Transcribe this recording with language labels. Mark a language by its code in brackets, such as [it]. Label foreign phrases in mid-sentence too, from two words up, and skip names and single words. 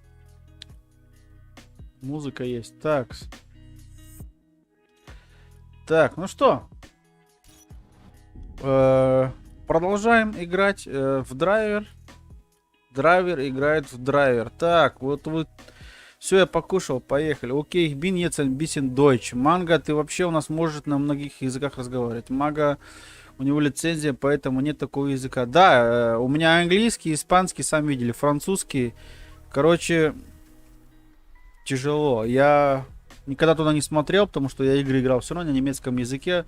[ru] Музыка есть. Так. Так, ну что? Продолжаем играть в драйвер. Драйвер играет в драйвер. Так, вот вы Все, я покушал, поехали. Окей, [de] ich bin jetzt ein bisschen Deutsch. [ru] Манго, ты вообще у нас может на многих языках разговаривать. Мага, у него лицензия, поэтому нет такого языка. Да, у меня английский, испанский, сам видели, французский. Короче, тяжело. Я никогда туда не смотрел, потому что я игры играл все равно на немецком языке.